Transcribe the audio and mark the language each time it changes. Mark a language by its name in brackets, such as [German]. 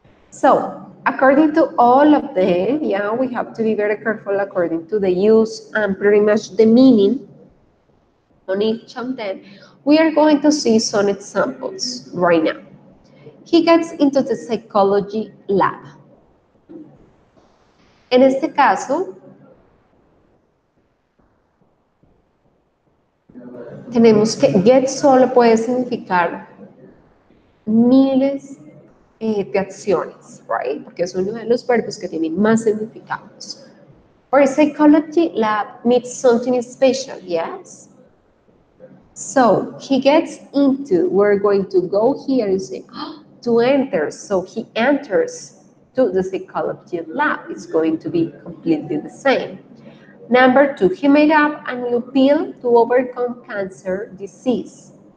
[English] So, according to all of them, yeah, we have to be very careful according to the use and pretty much the meaning on each of them. We are going to see some examples right now. He gets into the psychology lab. [Spanish] En este caso, tenemos que get solo puede significar miles de acciones, right? Porque es uno de los verbos que tienen más significados. [English] Or psychology lab means something special, yes? So, he gets into, we're going to go here and say, oh, to enter. So he enters to the psychology lab. It's going to be completely the same. Number two, he made up a new pill to overcome cancer disease.